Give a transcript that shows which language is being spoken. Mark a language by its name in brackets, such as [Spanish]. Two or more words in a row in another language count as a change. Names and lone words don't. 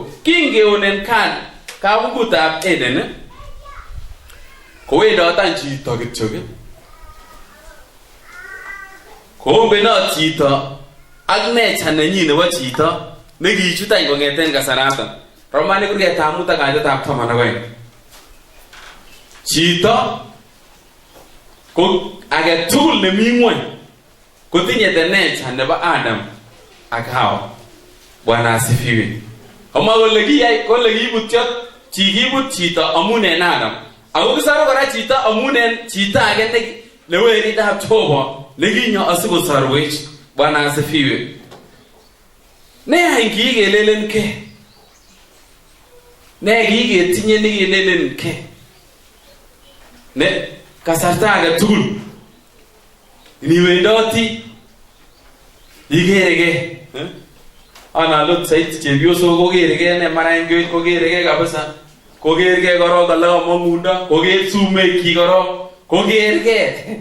[Kalenjin] Kingeonen kabukutab Eden kowendotan chito kityok koombenot chito ak nature nenyin nebo chito nekichut any kong'eten kasaraton. Romanik suratab 5 ak kaitetab 12. Chito ko age tugul nemi ng'wony kotinye [English] the nature [Kalenjin] nebo Adam ak Hawa. [Swahili] Bwana asifiwe. [Kalenjin] Kama kole kiyai kole kibut chito amun en Adam. Ako kisaro kora chito amun en chito age neweritab Jehova nekinyo asikosorwech. [Swahili] Bwana asifiwe. [Kalenjin] Ne any kikelelen ke. Ne kiketinye nekelelen ke. Ne kasarta age tugul niwendoti ikerege analot sait chepyosok kokerege ne mara engoit kokerege kabisa kokerge korok kole kamang'undo koker sumek chi korok kokergei.